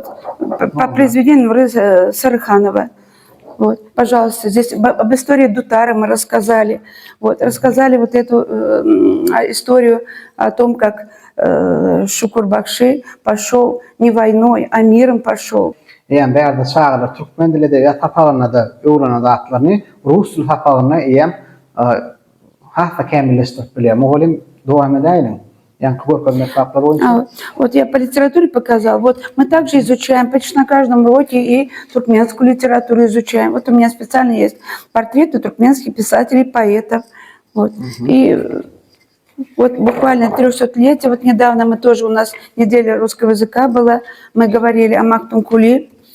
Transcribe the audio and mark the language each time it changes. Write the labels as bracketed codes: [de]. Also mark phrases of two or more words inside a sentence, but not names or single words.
[ru] По произведению Нуры Сарыханова. Вот, пожалуйста, здесь об истории Дутары мы рассказали. Вот, рассказали вот эту историю о том, как Шукур Бакши пошел не войной, а миром пошел. [tk] Yani bärde çağda Türkmen dili edebiyat tapağına öwrenen zatlaryny rus dili tapağına ýem hassa kämilleşdirip bilýär. Mogalim dowam edeýin. Yani görkezme saklary boýunça. [ru] Вот я по литературе показала. Вот мы также изучаем почти на каждом уроке и туркменскую литературу изучаем. Вот у меня специально есть портреты туркменских писателей, поэтов. Вот. И вот буквально 300-летие, вот недавно мы тоже, у нас неделя русского языка была, мы говорили о Мактункули.